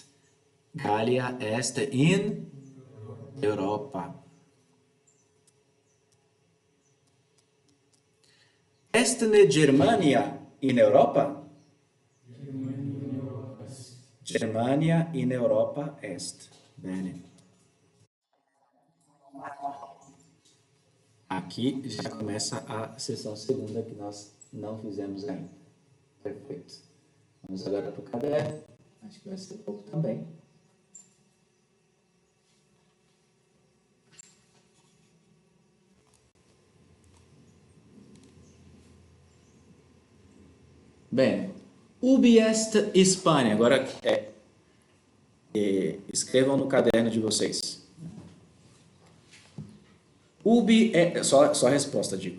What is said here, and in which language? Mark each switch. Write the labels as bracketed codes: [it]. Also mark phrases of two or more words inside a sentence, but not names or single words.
[la] Gallia est in Europa. Estne Germania in Europa? Germania in Europa est. Bene. [pt] Aqui já começa a sessão segunda que nós não fizemos ainda. Perfeito. Vamos agora para o caderno. Acho que vai ser pouco também. Bem, [la] ubi est Hispânia? [pt] Agora escrevam no caderno de vocês. Ubi é só a resposta, digo.